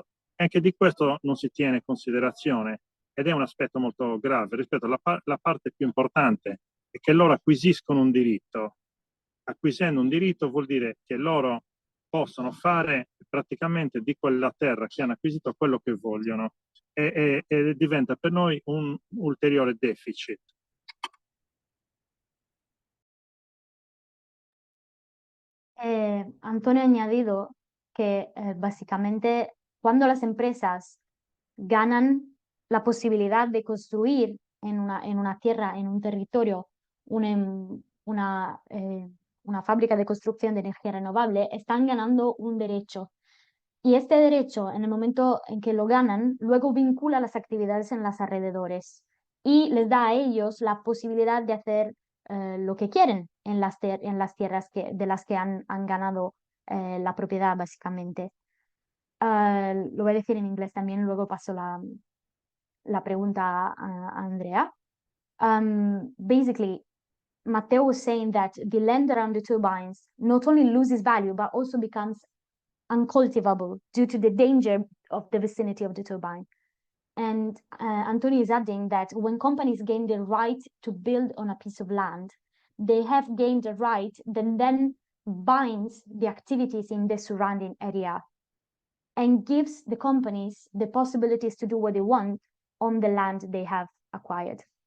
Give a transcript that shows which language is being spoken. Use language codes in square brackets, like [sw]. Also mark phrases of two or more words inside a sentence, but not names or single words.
[it] Anche di questo non si tiene considerazione ed è un aspetto molto grave rispetto alla parte più importante, è che loro acquisiscono un diritto acquisendo un diritto vuol dire che loro possono fare praticamente di quella terra che hanno acquisito quello che vogliono e diventa per noi un ulteriore deficit. [es] Antonio ha añadido que básicamente cuando las empresas ganan la posibilidad de construir en una tierra, en un territorio, una fábrica de construcción de energía renovable, están ganando un derecho. Y este derecho, en el momento en que lo ganan, luego vincula las actividades en los alrededores y les da a ellos la posibilidad de hacer lo que quieren en las tierras de las que han ganado la propiedad, básicamente. Lo voy a decir en inglés también, luego paso la pregunta a Andrea. [en] Basically, Matteo was saying that the land around the turbines not only loses value, but also becomes uncultivable due to the danger of the vicinity of the turbine. And Antonio is adding that when companies gain the right to build on a piece of land, they have gained a right that then binds the activities in the surrounding area and gives the companies the possibilities to do what they want on the land they have acquired.